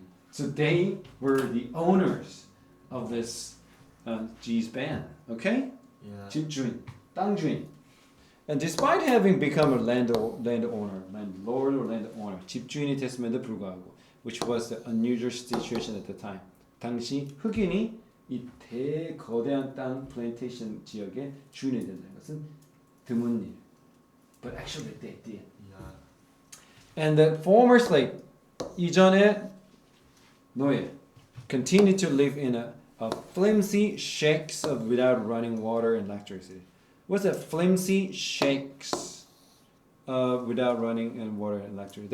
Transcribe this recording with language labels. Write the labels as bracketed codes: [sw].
[en] So they were the owners of this G's band. Okay? [ko] 집주인, 땅주인. [en] And despite having become a landlord or landowner, [ko] 집주인이 됐음에도 불구하고, [en] which was the unusual situation at the time. [ko] 당시 흑인이 이 대거대한 땅 플랜테이션 지역에 주인이 된다는 것은 드문 일. [en] But actually they did. And the former slave, [ko] 이전의 노예, [en] continued to live in a flimsy shacks without running water and electricity. What's that? Flimsy shacks without running and water and electricity.